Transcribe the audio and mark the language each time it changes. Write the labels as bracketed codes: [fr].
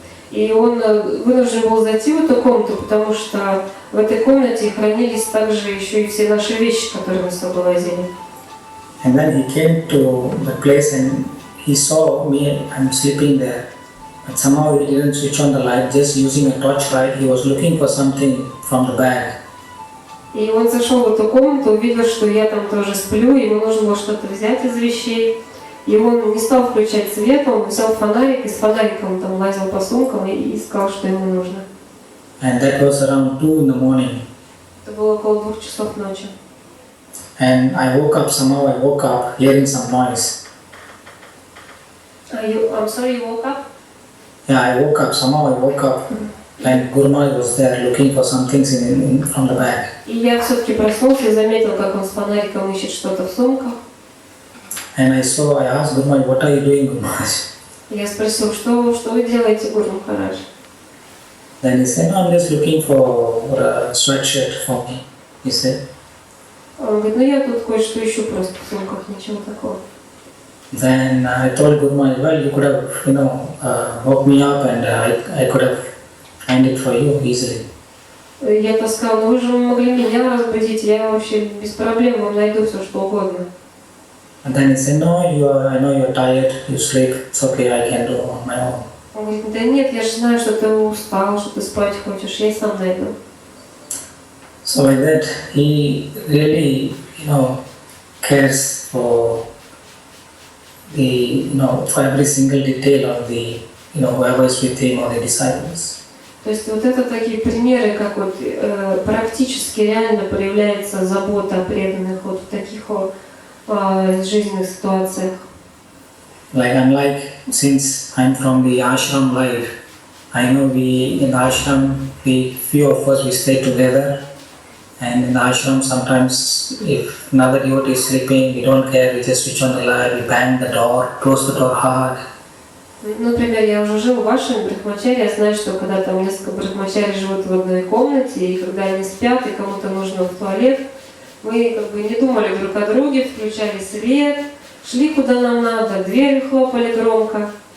[ru] И он вынужден был зайти в эту комнату, потому что в этой комнате хранились также еще и все наши вещи, которые мы с собой возили. [en] And then he came to the place and he saw me, I'm sleeping there. But somehow he didn't switch on the light, just using a torchlight. He was looking for something from the bag. [ru] И он зашел в эту комнату, увидел, что я там тоже сплю, ему нужно было что-то взять из вещей. И он не стал включать свет, он взял фонарик, и с фонариком там лазил по сумкам и искал, что ему нужно. [en] And that was around 2 in the morning. [ru] Это было около 2 часов ночи. [en] And I woke up hearing some noise. I'm sorry, you woke up? Yeah, I woke up, and Guru Maharaj was there looking for some things from the bag. [ru] И я все-таки проснулся и заметил, как он с фонариком ищет что-то в сумках. [en] And I asked Guru Maharaj, what are you doing, Guru Maharaj? [ru] Я спросил, что вы делаете, Гуру Махарадж? [en] Then he said, no, I'm just looking for a sweatshirt for me, he said. [ru] Он говорит, я тут кое-что ищу просто в сумках, ничего такого. [en] Then I told Guru Maharaj, well, you could have, woke me up and I could have find it for you easily. [ru] Я сказал, вы же могли меня разбудить, я вообще без проблем вам найду все, что угодно. [en] And then he said, no, I know you're tired, you sleep, it's okay, I can do on my own. [ru] Он говорит, да нет, я же знаю, что ты устал, что ты спать хочешь, я сам найду. [en] So like that, he really, cares for for every single detail of the, whoever is with him or the disciples. [ru] То есть вот это такие примеры, как вот практически реально проявляется забота о преданных вот в таких жизненных ситуациях. [en] Unlike, since I'm from the ashram life, I know in the ashram, few of us, we stay together. And in the ashram, sometimes if another devotee is sleeping, we don't care, we just switch on the light, we bang the door, close the door hard. [ru] Например, я уже жил в вашем брахмачаре, я знаю, что когда там несколько брахмачарей живут в одной комнате, и когда они спят, и кому-то нужно в туалет, мы не думали друг о друге, включали свет, шли куда нам надо, дверь хлопали громко.